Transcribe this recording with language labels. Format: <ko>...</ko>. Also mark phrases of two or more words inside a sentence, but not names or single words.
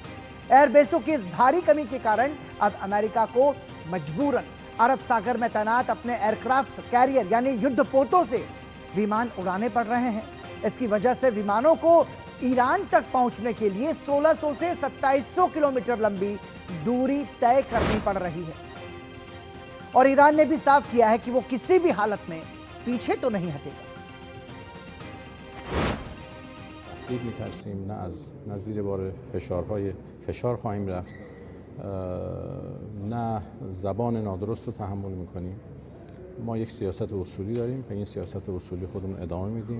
<hi>एयरबेसों की इस भारी कमी के कारण अब अमेरिका को मजबूरन अरब सागर में तैनात अपने</hi> <en>aircraft carrier</en> <hi>यानी युद्धपोतों से विमान उड़ाने पड़ रहे हैं। इसकी वजह से विमानों को ईरान तक पहुंचने के लिए 1600 से 2700 किलोमीटर लंबी दूरी तय करनी पड़ रही है। और ईरान ने भी साफ किया है कि वो किसी भी हालत में पीछे तो नहीं हटेगा।</hi> <fa>می‌ترسیم نه از زیر بار فشار خواهیم رفت، نه زبان نادرست رو تحمل می‌کنیم. ما یک سیاست اصولی داریم، به این سیاست اصولی خودمون ادامه میدیم.</fa>